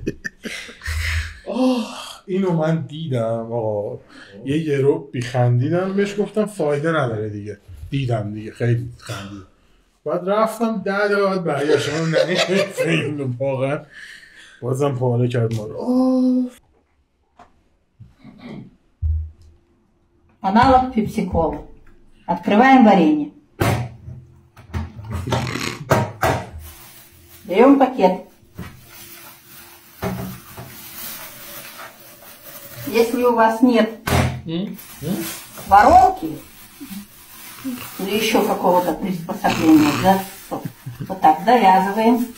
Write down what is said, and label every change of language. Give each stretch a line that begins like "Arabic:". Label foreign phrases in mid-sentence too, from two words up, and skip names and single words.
Persian: اینو من دیدم آقا یه رو بیخندیدم بهش گفتم فایده نداره دیگه دیدم دیگه خیلی خندید بعد رفتم 10 دقیقه بعد برگشتم نمی‌فهمیدم واقعا بازم پاره کرد ما رو.
Russian: Аналог пепси-колы. Открываем варенье. Берем пакет. Если у вас нет воронки или еще какого-то приспособления, да, вот так завязываем.